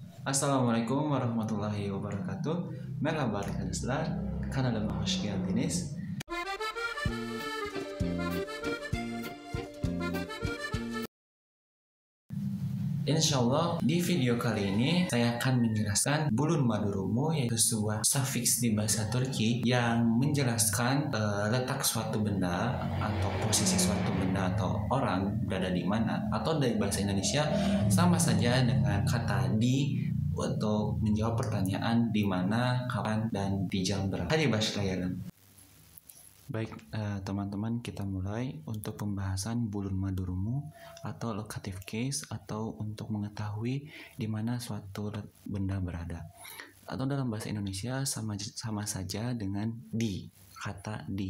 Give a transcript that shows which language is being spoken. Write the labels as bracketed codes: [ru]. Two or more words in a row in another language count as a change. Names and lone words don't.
[ar] السلام عليكم ورحمة الله وبركاته. [tr] Merhaba arkadaşlar. Kanalıma hoş geldiniz. [ar] إن شاء الله [id] di video kali ini saya akan menjelaskan [tr] bulun madurumu, [id] yaitu sebuah sufiks di bahasa Turki yang menjelaskan letak suatu benda atau posisi suatu benda atau orang berada di mana, atau dari bahasa Indonesia sama saja dengan kata di untuk menjawab pertanyaan di mana, kapan, dan di jam berapa. [tr] Hadi başlayalım. [id] Baik, teman-teman, kita mulai untuk pembahasan [tr] bulun madurumu [id] atau [en] locative case, [id] atau untuk mengetahui di mana suatu benda berada. Atau dalam bahasa Indonesia sama saja dengan di, kata di.